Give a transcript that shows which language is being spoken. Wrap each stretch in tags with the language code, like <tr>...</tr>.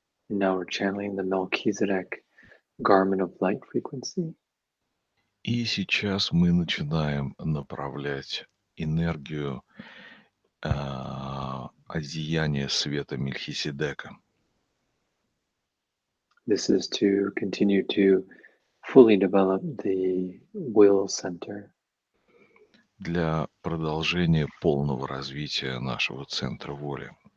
<en>And now we're channeling the Melchizedek garment of light frequency.</en> <ru>И сейчас мы начинаем направлять энергию одеяния света Мельхиседека</ru> <en>This is to continue to fully develop the will center.</en> <ru>для продолжения полного развития нашего центра воли.</ru>